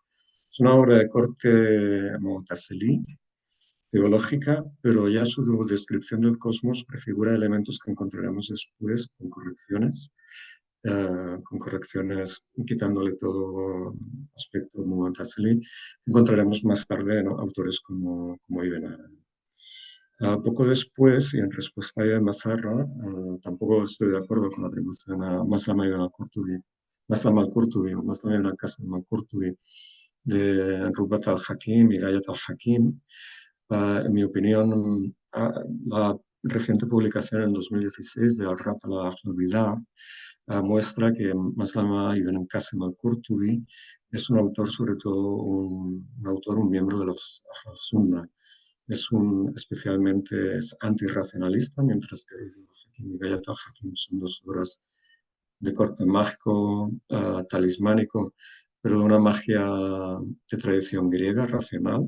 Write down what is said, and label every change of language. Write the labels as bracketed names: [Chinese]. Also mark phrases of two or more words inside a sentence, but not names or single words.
[Spanish] Es una obra de corte mu'tazilí, teológica, pero ya su descripción del cosmos prefigura elementos que encontraremos después con correcciones quitándole todo aspecto mu'tazili, encontraremos más tarde, ¿no?, autores como Ibn Arabi. Poco después, y en respuesta a Ibn Masarra, tampoco estoy de acuerdo con la atribución a Maslama ibn al-Qurtubi, Maslama ibn al-Qasim al-Qurtubi, de Rubat al-Hakim y Gayat al-Hakim. En mi opinión, la reciente publicación en 2016 de Al-Rat al-Bidah muestra que Maslama ibn Qasim al-Qurtubi es un autor, sobre todo un miembro de los [Arabic] أهل السنة. [Spanish] Es antirracionalista, mientras que Hakim y Gayat al-Hakim son dos obras de corte mágico, talismánico, pero de una magia de tradición griega, racional.